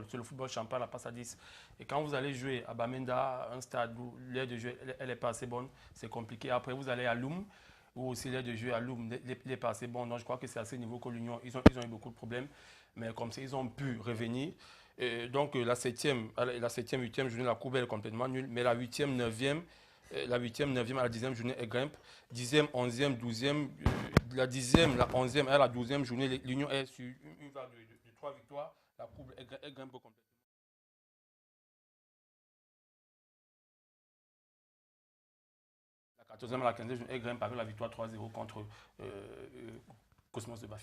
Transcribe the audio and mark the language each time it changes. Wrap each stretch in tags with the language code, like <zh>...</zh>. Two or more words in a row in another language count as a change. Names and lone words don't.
<fr>C'est le football champagne, la passe à 10. Et quand vous allez jouer à Bamenda, un stade où l'aire de jeu elle n'est pas assez bonne, c'est compliqué. Après, vous allez à Loum, où aussi l'air de jeu à Loum n'est pas assez bon. Donc je crois que c'est à ce niveau que l'Union, ils ont eu beaucoup de problèmes. Mais comme ça, ils ont pu revenir. Et donc la 7e, 8e journée, la courbe est complètement nulle. Mais la 8e, 9e, la 8e, 9e à la 10e journée, elle grimpe. 10e, 11e, 12e, la 10e, la 11e à la 12e journée, l'Union est sur une vague de 3 victoires. La courbe, elle grimpe complètement. La 14e à la 15e journée, elle grimpe avec la victoire 3-0 contre Cosmos de Bafia.</fr>